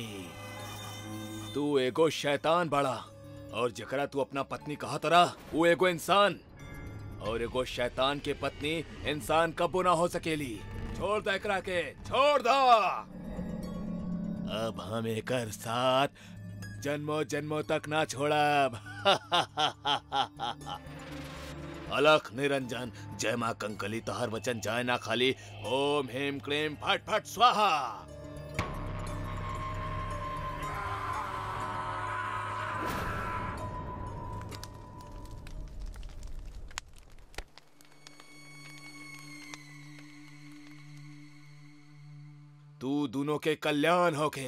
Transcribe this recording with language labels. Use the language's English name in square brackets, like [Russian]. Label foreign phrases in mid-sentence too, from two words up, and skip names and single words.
[Bhojpuri] तू एगो शैतान बड़ा, और जकरा तू अपना पत्नी कहा तरा वो एगो इंसान, और एगो शैतान के पत्नी इंसान कबो ना हो सकेली। छोड़ दे एकरा के, छोड़ दो। अब हम एकर साथ जन्मों जन्मों तक ना छोड़ब। अलख निरंजन, जय माँ कंकली तोहर वचन जाय ना खाली। [Sanskrit] ओम ह्रीं क्लीं फट फट स्वाहा। [Bhojpuri] तू दोनों के कल्याण होके।